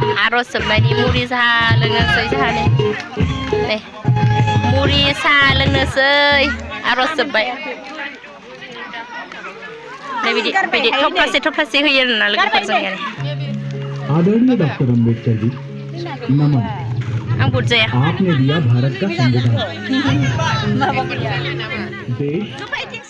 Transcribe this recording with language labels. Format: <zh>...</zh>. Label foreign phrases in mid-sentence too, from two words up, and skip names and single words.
<brx>आर'ज जोबनायनि मुरि साहा लोंनोसै जोंहा नै मुरि साहा लोंनोसै आर'ज जोब्बाय नै बिदि थफ्लासे होयो आरोना लोगोफोरजों</brx> <hi>आदरणीय डॉक्टर अम्बेडकर जी नमन</hi> <brx>आं बुट जाया</brx> <hi>आपने दिया भारत का संविधान देश</hi>